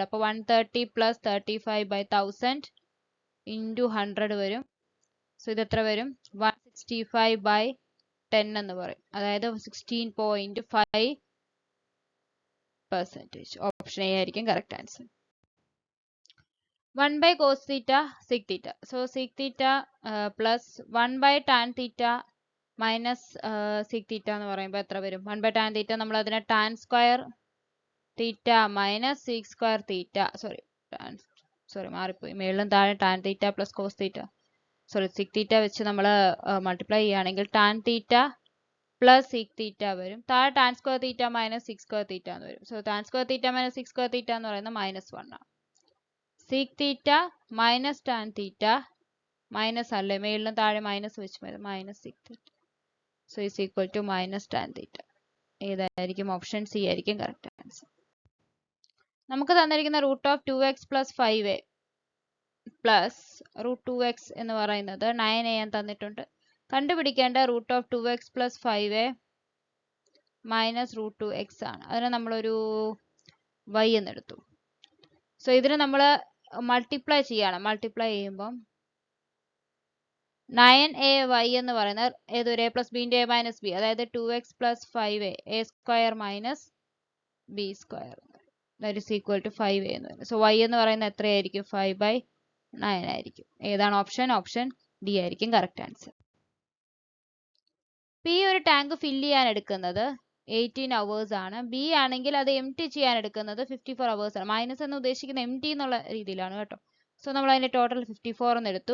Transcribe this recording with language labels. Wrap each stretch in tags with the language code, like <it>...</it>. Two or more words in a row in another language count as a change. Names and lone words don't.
<ml>അപ്പോൾ 130 പ്ലസ് 35/1000 ഇൻറ്റു 100 വരും. സോ ഇത് എത്ര വരും? 165/10 എന്ന് പറയും. അതായത് 16.5%.</ml> <en>option A ആയിരിക്കും correct answer. 1/cos theta sec theta. So sec theta plus 1/tan theta minus sec theta</en> <ml>എന്ന് പറയുമ്പോൾ എത്ര വരും?</ml> <en>1/tan theta</en> <ml>നമ്മൾ അതിനെ</ml> <en>tan square theta minus sec square theta.</en> <ml>മാറിപ്പോയി. മേളിലും താഴെ</ml> <en>tan theta plus cos theta. sec theta</en> <ml>വെച്ച് നമ്മൾ മൾട്ടിപ്ലൈ ചെയ്യുകയാണെങ്കിൽ</ml> <en>tan theta plus sec theta വരും. താഴെ tan square theta minus sec square theta</en> <ml>എന്ന് വരും.</ml> <en>സോ tan square theta minus sec square theta</en> <ml>എന്ന് പറയുന്നത് -1 ആണ്.</ml> <en>sec theta minus tan theta</en> <ml>മൈനസ് അല്ലേ, മേളിലും താഴെ മൈനസ് വെച്ച് വരും.</ml> <en>minus sec theta. so is equal to minus tan theta. ഏതായിരിക്കും? option C</en> <ml>ആയിരിക്കും</ml> <en>correct answer.</en> <ml>നമുക്ക് തന്നിരിക്കുന്ന √2x + 5a പ്ലസ് √2x എന്ന് പറയുന്നത് 9a എന്ന് തന്നിട്ടുണ്ട്. കണ്ടുപിടിക്കേണ്ട √2x + 5a മൈനസ് √2x ആണ്. അതിനെ നമ്മളൊരു y എന്നെടുത്തു. സോ ഇതിനെ നമ്മൾ മൾട്ടിപ്ലൈ ചെയ്യണം. മൾട്ടിപ്ലൈ ചെയ്യുമ്പം 9ay എന്ന് പറയുന്നത് ഏതൊരു a പ്ലസ് ബിൻ്റെ a മൈനസ് ബി, അതായത് 2x + 5a a² മൈനസ് b².</ml> <en>that is equal to</en> <ml>5a എന്ന് പറയുന്നത്. സോ y എന്ന് പറയുന്നത് എത്രയായിരിക്കും? 5/9 ആയിരിക്കും. ഏതാണ് ഓപ്ഷൻ?</ml> <en>option D</en> <ml>ആയിരിക്കും</ml> <en>correct answer.</en> <ml>പി ഒരു</ml> <en>tank fill</en> <ml>ചെയ്യാൻ എടുക്കുന്നത് 18 hours ആണ്. ബി ആണെങ്കിൽ അത് എംറ്റി ചെയ്യാൻ എടുക്കുന്നത് 54 hours ആണ്. മൈനസ് എന്ന് ഉദ്ദേശിക്കുന്നത് എംറ്റി എന്നുള്ള രീതിയിലാണ് കേട്ടോ. സോ നമ്മൾ അതിൻ്റെ ടോട്ടൽ 54 എന്ന് എടുത്തു.</ml>